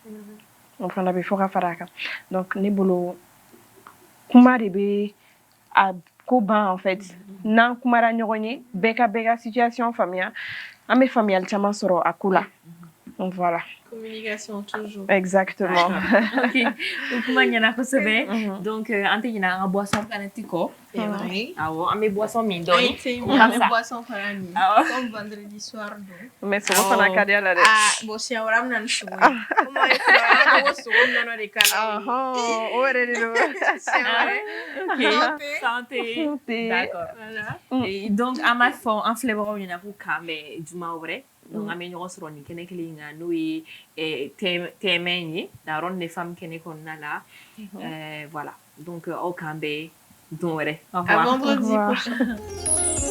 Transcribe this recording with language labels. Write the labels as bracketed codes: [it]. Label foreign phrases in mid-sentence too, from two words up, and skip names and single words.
[bm] o fana bɛ fɔ ka fara a kan donc ne bolo kuma de bɛ a ko ban [fr] en fait [bm] n'an kumara ɲɔgɔn ye bɛɛ ka situation faamuya an bɛ faamuyali caman sɔrɔ a ko la [fr] donc voilà. Communication toujours. Exactement. [bm] Ok. Kuma ɲɛna kosɛbɛ. Donc an tɛ ɲinɛ an ka [fr] boisson planète [bm] kɔ. [fr] C'est vrai. [bm] Awɔ an bɛ boisson min dɔɔni. An bɛ boisson fana min. [fr] Comme vendredi soir don. [bm] Mais sogo fana ka di a la dɛ. Bon siɲɛ wɛrɛ an bɛ na ni sogo ye. Comme an ye fɔ an bɛ sogo nɔnɔ de k'a la. O yɛrɛ de don. Siɲɛ wɛrɛ. [fr] Ok. Santé. D'accord. Voilà. Et donc [bm] an b'a fɔ an filɛbagaw ɲɛna k'u kan bɛn juma wɛrɛ. Donc an bɛ ɲɔgɔn sɔrɔ nin kɛnɛ kelen in kan n'o ye thème in ye la ronde des femmes kɛnɛ kɔnɔna la [fr] voilà donc [bm] aw kan bɛn don wɛrɛ. [fr] À vendredi prochain.